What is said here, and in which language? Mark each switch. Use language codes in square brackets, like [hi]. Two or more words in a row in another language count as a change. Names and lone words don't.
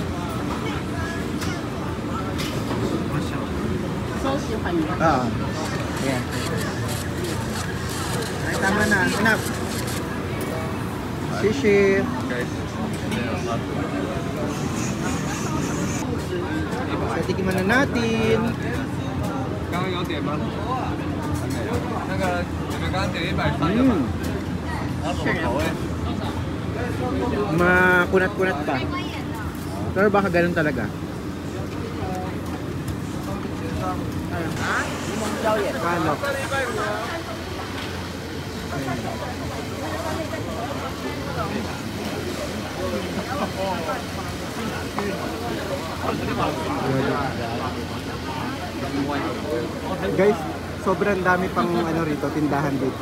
[tl] Sauce yung kanya. Ah. Yeah. Ay, tama na. Enough. Shishi. Okay. So, tikiman na natin. [zh] 刚刚有点吗？那个你们刚刚点130个吗？哪种口味？ [tl] Makunat-kunat pa. Pero baka ganun talaga. Ano? Guys, sobrang dami pang ano rito, tindahan dito.